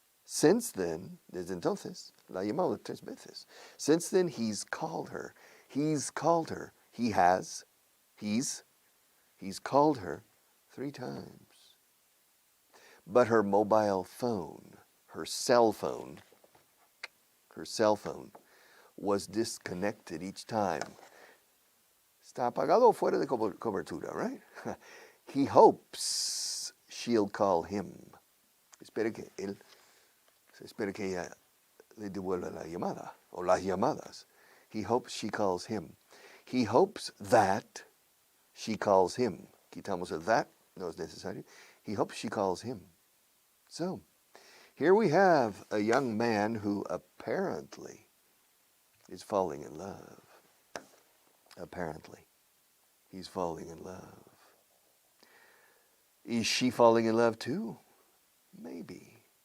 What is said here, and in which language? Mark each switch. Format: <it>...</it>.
<en>Since then,</en> <es>desde entonces, la ha llamado 3 veces.</es> <en>Since then, he's called her. He's called her. He's called her 3 times. But her mobile phone, her cell phone, was disconnected each time.</en> <es>Está apagado o fuera de cobertura, right?</es> <en>He hopes she'll call him.</en> <es>Espera que ella le devuelva la llamada o las llamadas.</es> <en>He hopes she calls him. He hopes that she calls him.</en> <es>Quitamos el that, no es necesario.</es> <en>He hopes she calls him. So, here we have a young man who apparently is falling in love. Apparently, he's falling in love. Is she falling in love too? Maybe.</en>